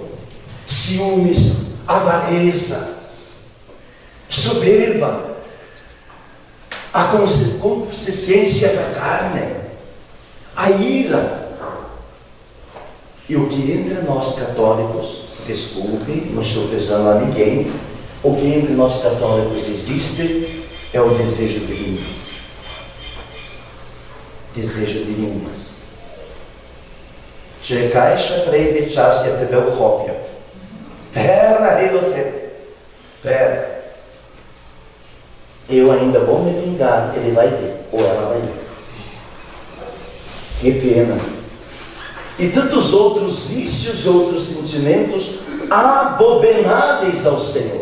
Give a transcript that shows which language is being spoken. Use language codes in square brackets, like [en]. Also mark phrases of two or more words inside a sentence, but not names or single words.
[pt] Ciúmes, avareza, soberba, a consciência da carne, a ira. E o que entre nós católicos, desculpe, não estou pesando a ninguém, o que entre nós católicos existe é o desejo de vingança. Desejo de vingança. [uk] Чекайте, прийде час, я тебе ухоплю. [pt] Pera. Eu ainda vou me vingar, ele vai ver, ou ela vai ver. Que pena. E tantos outros vícios e outros sentimentos abomináveis ao Senhor.